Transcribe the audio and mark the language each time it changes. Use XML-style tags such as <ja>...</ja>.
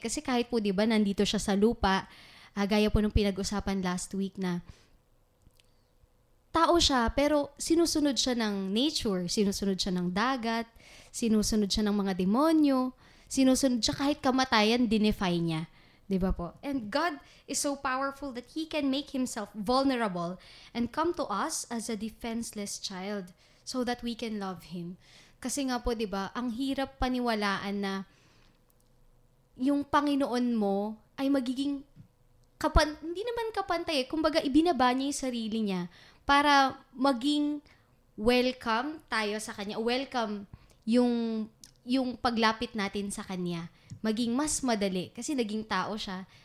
<tl>Kasi kahit po, di ba, nandito siya sa lupa, gaya po nung pinag-usapan</tl> <en>last week</en> <tl>na tao siya, pero sinusunod siya ng nature, sinusunod siya ng dagat, sinusunod siya ng mga demonyo, sinusunod siya kahit kamatayan, dinefy niya. Di ba po?</tl> <en>And God is so powerful that He can make Himself vulnerable and come to us as a defenseless child so that we can love Him.</en> <tl>Kasi nga po, di ba, ang hirap paniwalaan na yung Panginoon mo ay magiging hindi naman kapantay, kumbaga ibinaba niya yung sarili niya para maging welcome tayo sa Kanya, welcome yung paglapit natin sa Kanya, maging mas madali kasi naging tao siya.</tl>